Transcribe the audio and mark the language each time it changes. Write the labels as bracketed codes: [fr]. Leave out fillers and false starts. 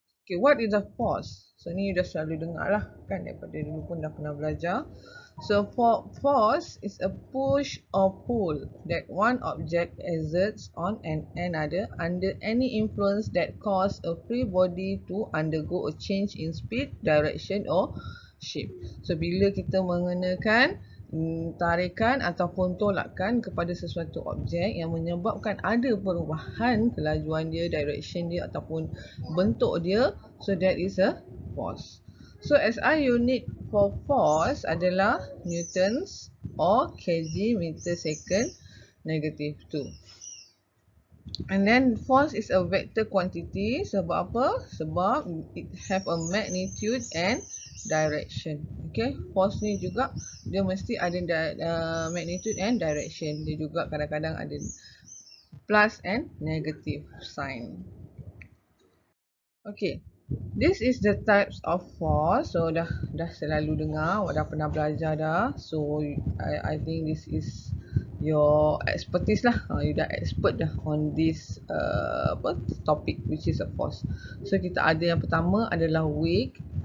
[en] Okay, what is a force? [ms] So ni dah selalu dengar lah kan, daripada dulu pun dah pernah belajar. [en] So force is a push or pull that one object exerts on another under any influence that cause a free body to undergo a change in speed, direction or shape. [ms] So bila kita mengenakan tarikan ataupun tolakan kepada sesuatu objek yang menyebabkan ada perubahan kelajuan dia, direction dia ataupun bentuk dia, [en] so that is a force. So SI unit for force adalah newtons or kg meter second negative 2. And then force is a vector quantity. [ms] Sebab apa? Sebab [en] it have a magnitude and direction. [ms] Okay, force ni juga dia mesti ada magnitude and direction. Dia juga kadang-kadang ada plus and negative sign. [en] Okay, this is the types of force. [ms] So dah selalu dengar, dah pernah belajar dah. [en] So I think this is your expertise lah. You dah expert dah on this topic which is a force. [ms] So kita ada yang pertama adalah weight.